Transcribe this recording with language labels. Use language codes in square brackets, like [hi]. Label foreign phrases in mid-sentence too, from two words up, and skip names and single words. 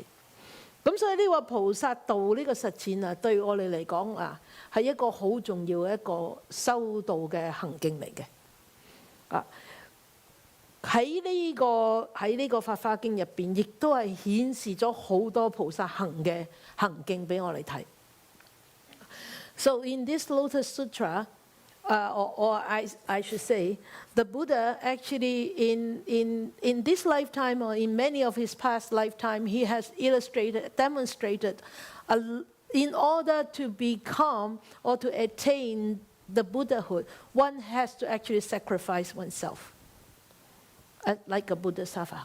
[yue] 咁所以呢個菩薩道呢個實踐啊，對我哋嚟講啊，係一個好重要嘅一個修道嘅行徑嚟嘅。喺呢個法華經入邊，亦都係顯示咗好多菩薩行嘅行徑俾我哋睇。 [en] So in this Lotus Sutra, or I should say, the Buddha actually in this lifetime or in many of his past lifetime, he has demonstrated, in order to become or to attain the Buddhahood, one has to actually sacrifice oneself, like a Bodhisattva.